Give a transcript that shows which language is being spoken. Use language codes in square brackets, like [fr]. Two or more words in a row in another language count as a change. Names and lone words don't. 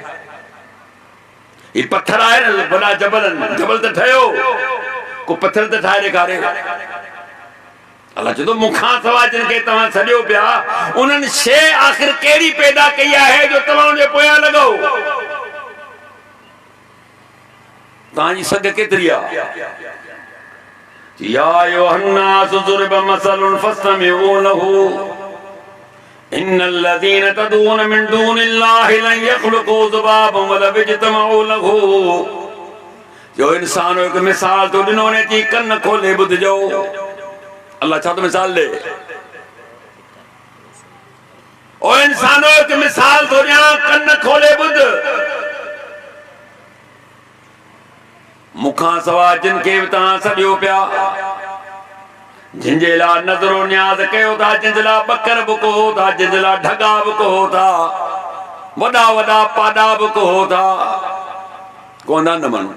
[sd] ही पत्थर आहे न, वॾा जबल आहिनि, जबल त ठहियो, को पत्थर त ठाहे ॾेखारे। अल्लाह चए थो मूंखां सवाइ जिन खे तव्हां सॼो पिया, उन्हनि शइ आख़िर कहिड़ी पैदा कई आहे जो तव्हां उनजे पोयां लॻो? तव्हांजी सघ केतिरी आहे? [ar] يا أيها الناس ضرب مثل فاستمعوا له، إن الذين تدعون من دون الله لن يخلقوا ذبابا ولو اجتمعوا له. [sd] जो इंसान एक मिसाल तो ॾिनो ने थी कन खोले ॿुधजो। अल्लाह छा तो मिसाल दे। ओ इंसानो एक मिसाल तो ॾियां कन खोले ॿुध। मुखां सवा जिन खे बि तव्हां सॾियो पिया, जिनजे लाइ नज़रो न्याज़ कयो था, जिनजे लाइ ॿकर बि कहो था, जिनजे लाइ ढगा बि कहो था, वॾा वॾा पाॾा बि कहो था, कोन्हा न मञो।